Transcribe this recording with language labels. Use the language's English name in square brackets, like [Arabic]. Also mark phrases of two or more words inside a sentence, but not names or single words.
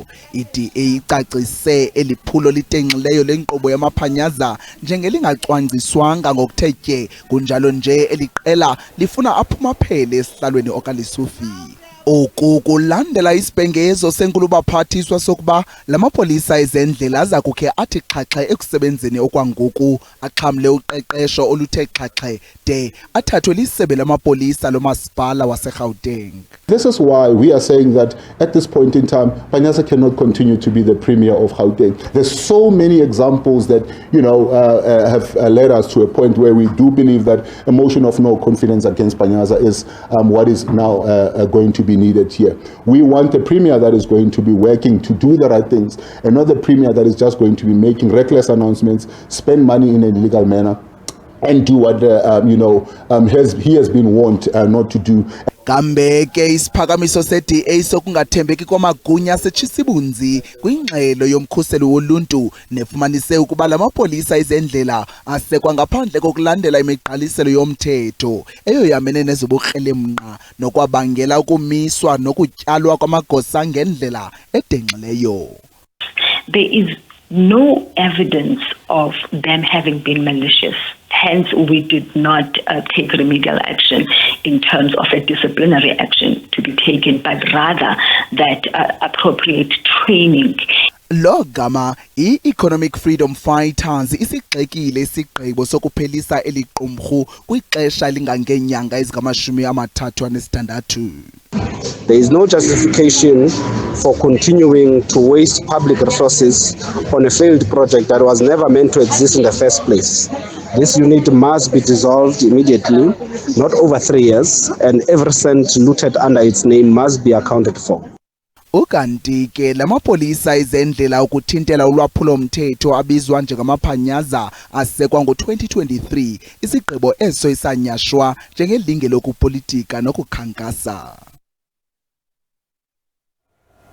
[Xhosa] I-DA icacise eliphulo litenxileyo lenkqubo yamaphanyaza njengelingacwangciswanga ngokuthe tye, kunjalo nje eliqela lifuna aphumaphele esihlalweni okaLesufi. Oku kulandela isibhengezo senkulu-baphathiswa sokuba la mapolisa ezendlela aza kukhe athi xhaxhe ekusebenzeni okwangoku axhamle uqeqesho oluthe xhaxhe de athathwe lisebe lamapolisa lomasipala waseGauteng. [English] This is why we are saying that at this point in time, Panyaza cannot continue to be the premier of Gauteng. There's so many examples that, have led us to a point where we do believe that a motion of no confidence against Panyaza is what is now going to be needed here. We want a premier that is going to be working to do the right things, and not the premier that is just going to be making reckless announcements, spend money in an illegal manner, and do what he has been warned not to do. [Xhosa] Kambe ke isiphakamiso se-DA sokungathembeki kwamagunya asetshisa ibunzi kwingxelo yomkhuseli woluntu nefumanise ukuba la mapolisa ezendlela asekwa ngaphandle kokulandela imigqaliselo yomthetho eyoyamene nezobukrelemnqa nokwabangela ukumiswa nokutyalwa kwamagosa ngendlela edenxileyo. [English] There is no evidence of them having been malicious. Hence, we did not take remedial action in terms of a disciplinary action to be taken, but rather that appropriate training. [Xhosa] Lo gama i-Economic Freedom Fighters isigxekile isigqibo sokuphelisa eliqumrhu kwixesha lingangeenyanga ezingama-36. [English] There is no justification for continuing to waste public resources on a failed project that was never meant to exist in the first place. This unit must be dissolved immediately, not over 3 years, and every cent looted under its name must be accounted for. [Xhosa] Ukanti ke la mapolisa ezendlela ukuthintela ulwaphulo mthetho abizwa njengamaphanyaza asekwa ngo-2023, isigqibo eso isanyashwa njengelinge lokupolitika nokukhankasa.